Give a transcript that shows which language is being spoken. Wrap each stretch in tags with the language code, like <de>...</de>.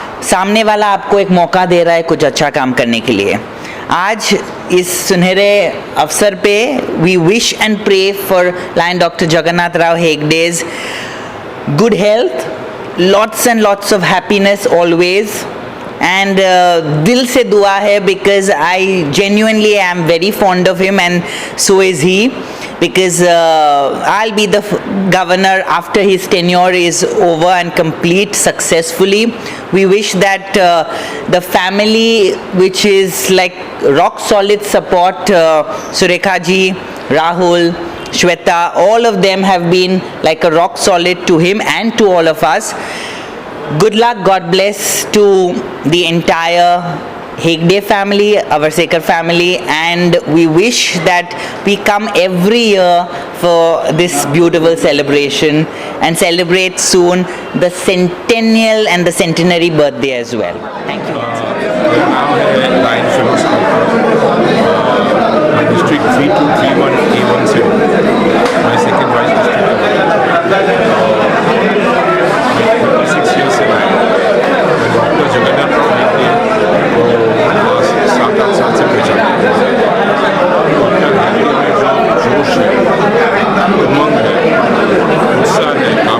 <hi>सामने वाला आपको एक मौका दे रहा है कुछ अच्छा काम करने के लिए। आज इस सुनहरे अवसर पे</hi> <en>we wish and pray for Lion Dr. Jagannath Rao Hegde's good health, lots and lots of happiness always, and</en> <hi>दिल से दुआ है</hi> <en>because I genuinely am very fond of him and so is he, because I'll be the governor after his tenure is over and complete successfully. We wish that the family, which is like rock solid support, Surekha ji, Rahul, Shweta, all of them have been like a rock solid to him and to all of us. Good luck, God bless to the entire Hegde family, our Sekar family, and we wish that we come every year for this beautiful celebration and celebrate soon the centennial and the centenary birthday as well. Thank you.</en> <hi>Lion fellows district 3231A1 से मैं second vice district 6 years से doctor Jagannath Rao Hegde को 7-8 साल से पहचान doctor Hegde में जो जोश है, उमंग है, उत्साह है,</hi>